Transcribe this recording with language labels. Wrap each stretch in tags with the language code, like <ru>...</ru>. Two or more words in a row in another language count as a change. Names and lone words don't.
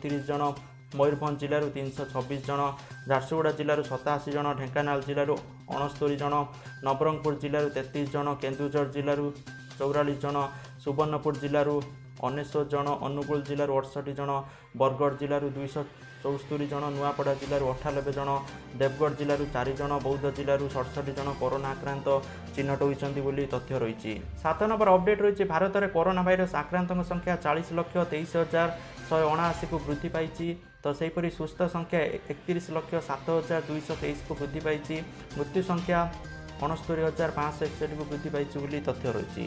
<or>29 ଜଣ ମୟୂରଭଞ୍ଜ ଜିଲ୍ଲାରୁ 326 ଜଣ, ଝାରସୁଗୁଡ଼ା ଜିଲ୍ଲାରୁ 87 ଜଣ, ଢେଙ୍କାନାଳ ଜିଲ୍ଲାରୁ 69 ଜଣ, ନବରଙ୍ଗପୁର ଜିଲ୍ଲାରୁ 33 ଜଣ, କେନ୍ଦୁଝର ଜିଲ୍ଲାରୁ 44 ଜଣ, ସୁବର୍ଣ୍ଣପୁର ଜିଲ୍ଲାରୁ 19 ଜଣ, ଅନୁଗୁଳ ଜିଲ୍ଲାରୁ 68 ଜଣ, ବରଗଡ଼ ଜିଲ୍ଲାରୁ 274 ଜଣ, ନୂଆପଡ଼ା ଜିଲ୍ଲାରୁ 98 ଜଣ, ଦେବଗଡ଼ ଜିଲ୍ଲାରୁ 4 ଜଣ, ବୌଦ୍ଧ ଜିଲ୍ଲାରୁ 67 ଜଣ କରୋନା ଆକ୍ରାନ୍ତ ଚିହ୍ନଟ ହୋଇଥିବା ତଥ୍ୟ ରହିଛି। 7 ନମ୍ବର ଅପଡେଟ ରହି ଭାରତରେ କରୋନା ଭାଇରସ ଆକ୍ରାନ୍ତଙ୍କ ସଂଖ୍ୟା 40,23,179କୁ ବୃଦ୍ଧି ପାଇ। ତ ସେହିପରି ସୁସ୍ଥ ସଂଖ୍ୟା 31,07,223କୁ ବୃଦ୍ଧି ପାଇ। ମୃତ୍ୟୁ ସଂଖ୍ୟା 69,561କୁ ବୃଦ୍ଧି ପାଇ ତଥ୍ୟ ରହି।</or>